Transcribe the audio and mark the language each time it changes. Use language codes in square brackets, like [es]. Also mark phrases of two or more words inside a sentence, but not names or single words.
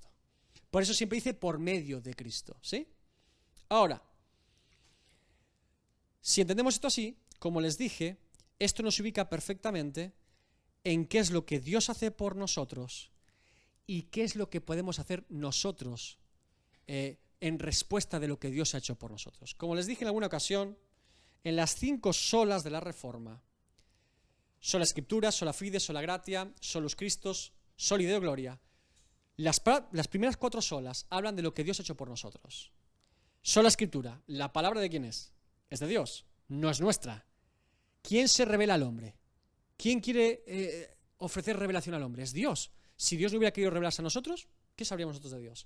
[es] Por eso siempre dice por medio de Cristo, ¿sí? Ahora, si entendemos esto así, como les dije, esto nos ubica perfectamente en qué es lo que Dios hace por nosotros y qué es lo que podemos hacer nosotros en respuesta de lo que Dios ha hecho por nosotros. Como les dije en alguna ocasión, en las 5 solas de la Reforma, sola Escritura, [la] sola Fide, sola Gratia, solus Christus, soli Deo Gloria, [es] las primeras 4 solas hablan de lo que Dios ha hecho por nosotros. Sola Escritura, ¿la palabra de quién es? Es de Dios, no es nuestra. ¿Quién se revela al hombre? ¿Quién quiere ofrecer revelación al hombre? Es Dios. Si Dios no hubiera querido revelarse a nosotros, ¿qué sabríamos nosotros de Dios?